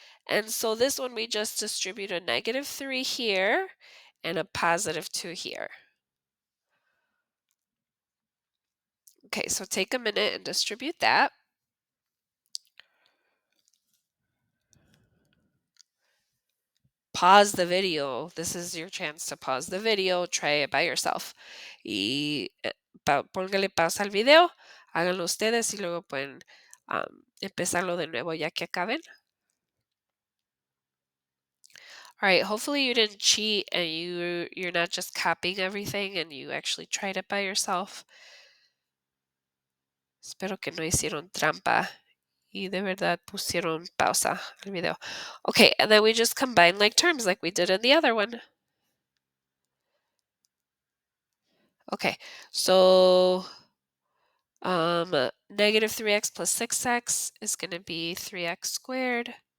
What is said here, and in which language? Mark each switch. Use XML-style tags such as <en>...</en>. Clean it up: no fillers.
<en>And so this one, we just distribute a -3 here and a +2 here. Okay, so take a minute and distribute that. Pause the video. This is your chance to pause the video. Try it by yourself.</en> <es>Y póngale pausa al video, háganlo ustedes y luego pueden empezarlo de nuevo ya que acaben.</es> <en>All right, hopefully you didn't cheat and you're not just copying everything and you actually tried it by yourself.</en> <es>Espero que no hicieron trampa y de verdad pusieron pausa al video.</es> <en>Okay, and then we just combine like terms like we did in the other one. Okay, so -3x plus 6x is going to be 3x squared.</en>